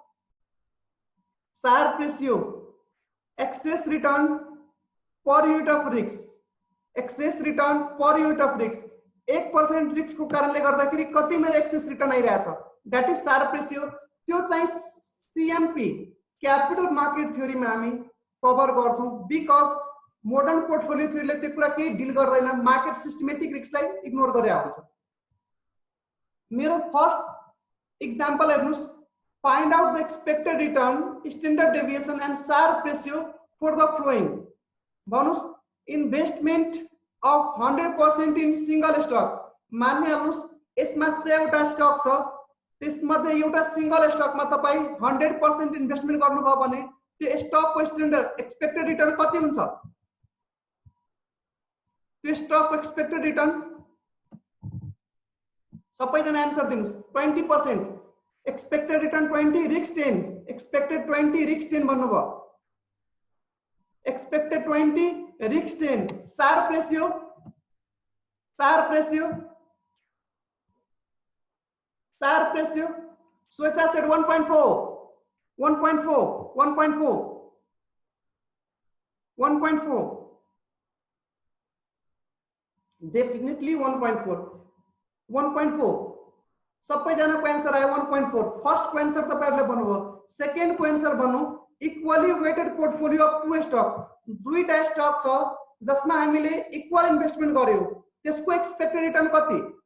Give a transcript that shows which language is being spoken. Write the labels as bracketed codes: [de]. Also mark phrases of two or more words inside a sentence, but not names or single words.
[en] Sharpe ratio excess return per unit of risk, excess return per unit of risk, 1% रिस्क [ne] को कारणले गर्दाखेरि कति मेरो [en] excess return आइरहेछ, that is Sharpe ratio. [ne] त्यो चाहिँ सीएमपी [en] capital market theory [ne] में हामी कभर गर्छौं. बिकज [en] modern portfolio theoryले [ne] त्यो कुरा केही डिल गर्दैन, [en] market systematic riskलाई [ne] इग्नोर गरेर हुन्छ. [en] मेरो first example हेर्नुस्, find out the expected return, standard deviation and Sharpe ratio for the following. भन्नुस् investment of 100% in single stock. [ne] मानिहाल्नुस् यसमा 100 वटा स्टक छ, त्यसमध्ये एउटा [en] single stockमा [ne] तपाई 100% इन्भेस्टमेन्ट गर्नुभयो भने त्यो स्टक को [en] standard expected return [ne] कति हुन्छ? त्यो स्टक को [en] expected return [ne] सबैजना आन्सर दिनुस्. 20%. [en] expected return 20, risk 10. expected 20, risk 10 भन्नुभयो. expected 20, risk 10. Sharpe ratio, Sharpe ratio, Sharpe ratio. Swetha said 1.4, 1.4, 1.4, 1.4. Definitely 1.4, 1.4. [ne] सबैजनाको एन्सर आयो 1.4. फर्स्ट को एन्सर तपाईहरुले भन्नुभयो. सेकेन्ड को एन्सर भन्नु [en] equally weighted portfolio of two stock. [ne] दुईटा स्टक छ जसमा हामीले [en] equal investment [ne] गर्यौ, त्यसको [en] expected return [ne] कति?